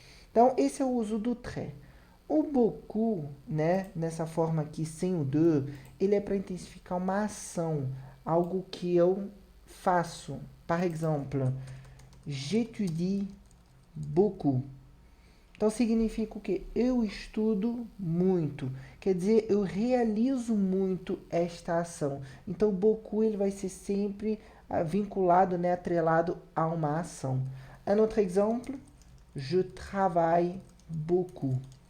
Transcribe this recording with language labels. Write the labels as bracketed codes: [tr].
[pt] Então, esse é o uso do très. O beaucoup, né, nessa forma aqui, sem o de, ele é para intensificar uma ação, algo que eu faço. [fr] Par exemple, j'étudie beaucoup. [pt] Então, significa o quê? Eu estudo muito. Quer dizer, eu realizo muito esta ação. Então, o beaucoup ele vai ser sempre vinculado, né, atrelado a uma ação. [fr] Un autre exemple, je travaille beaucoup.